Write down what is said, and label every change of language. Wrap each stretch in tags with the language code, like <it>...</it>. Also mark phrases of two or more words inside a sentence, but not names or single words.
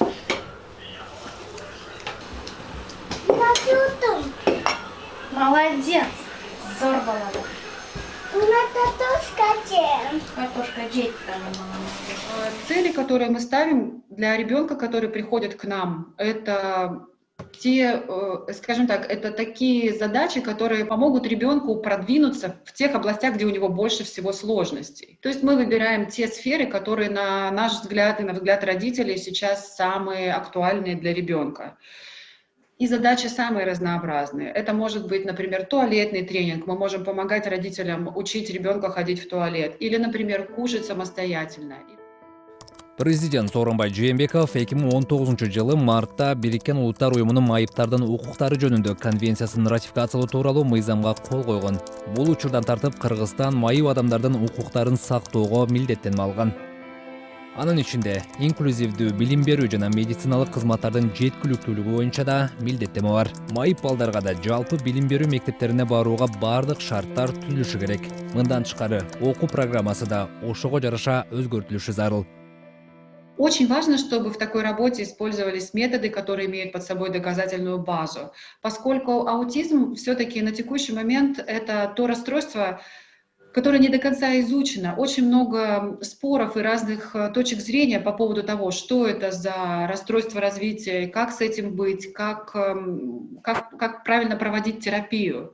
<ru>Молодец.</ru> <ky>Зор балада. Картошка жейт там.</ky> <ru>Цели, которые мы ставим для ребенка, который приходит к нам, это те, скажем так, это такие задачи, которые помогут ребенку продвинуться в тех областях, где у него больше всего сложностей. То есть мы выбираем те сферы, которые, на наш взгляд и на взгляд родителей, сейчас самые актуальные для ребенка. И задачи самые разнообразные. Это может быть, например, туалетный тренинг. Мы можем помогать родителям учить ребенка ходить в туалет. Или, например, кушать самостоятельно.</ru> <ky>Президент Сооронбай Жээнбеков 2019 мартта Бириккен Улуттар Уюмунун майыптардын укуктары жөнүндө конвенциясын ратификациялоо тууралуу мыйзамга кол койгон. Бул учурдан тартып Кыргызстан майып адамдардын укуктарын сактоого милдеттенип алган. Анын ичинде инклюзивдүү билим берүү жана медициналык кызматтардын жеткиликтүүлүгү боюнча да милдеттеме бар. Майып балдарга да жалпы билим берүү мектептерине барууга бардык шарттар түзүлүшү керек. Мындан тышкары окуу программасы да ошого жараша өзгөртүлүшү зарыл.</ky> <ru>Очень важно, чтобы в такой работе использовались методы, которые имеют под собой доказательную базу, поскольку аутизм все-таки на текущий момент это то расстройство, которое не до конца изучено. Очень много споров и разных точек зрения по поводу того, что это за расстройство развития, как с этим быть, как правильно проводить терапию.</ru>